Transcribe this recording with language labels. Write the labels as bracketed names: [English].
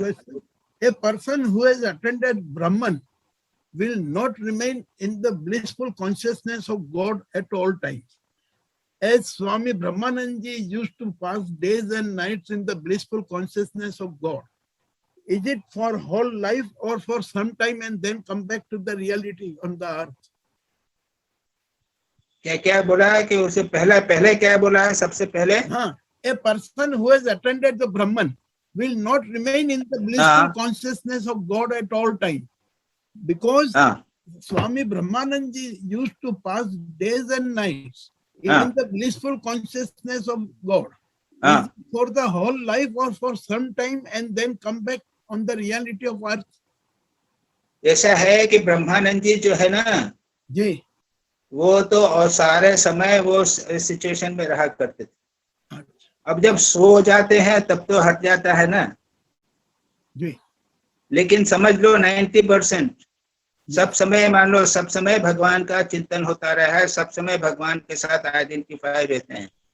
[English] Question, a person who has attended Brahman will not remain in the blissful consciousness of God at all times. As Swami Brahmananji used to pass days and nights in the blissful consciousness of God, is it for whole life or for some time and then come back to the reality on the earth? [Hindi] क्या क्या बोला है कि उसे पहले क्या बोला है? सबसे पहले [English] हाँ, a person who has attended the Brahman will not remain in the blissful consciousness of God at all time. Because Swami Brahmananji used to pass days and nights in the blissful consciousness of God. Is it for the whole life or for some time and then come back on the reality of earth? [Hindi] ऐसा है कि ब्रह्मानंद जी जो है ना जी, वो तो और सारे समय वो सिचुएशन में रहा करते थे। अब जब सो जाते हैं तब तो हट जाता है ना जी। लेकिन समझ लो 90% सब समय, मान लो सब समय भगवान का चिंतन होता रहा है, सब समय भगवान के साथ आइडेंटिफाई रहते हैं।